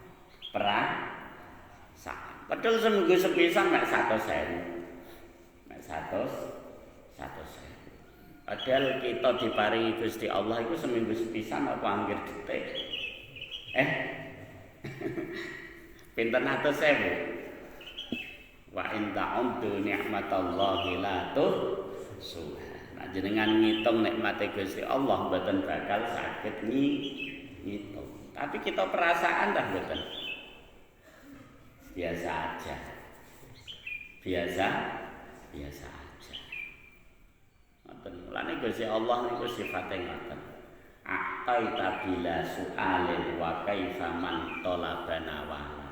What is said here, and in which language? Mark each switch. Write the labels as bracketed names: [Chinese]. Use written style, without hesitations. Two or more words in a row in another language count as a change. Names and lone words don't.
[Javanese] Padahal seminggu sepisan mek 100.000. Mek 100.000. Padahal kita diparingi Gusti Allah itu seminggu sepisan apa anggir detik. Pinten 100.000. [Arabic] Wa in ta'uddu ni'matallahi la tuhsuha. [Javanese] Nah jenengan ngitung nikmate Gusti Allah mboten bakal saged ngitung. Tapi kita perasaan dah mboten. [Indonesian] Biasa aja. Ngoten. [Javanese] Lane Gusti Allah niku sifate ngoten. [Arabic] A'taita bila su'alin wa kaifa man talabana wa.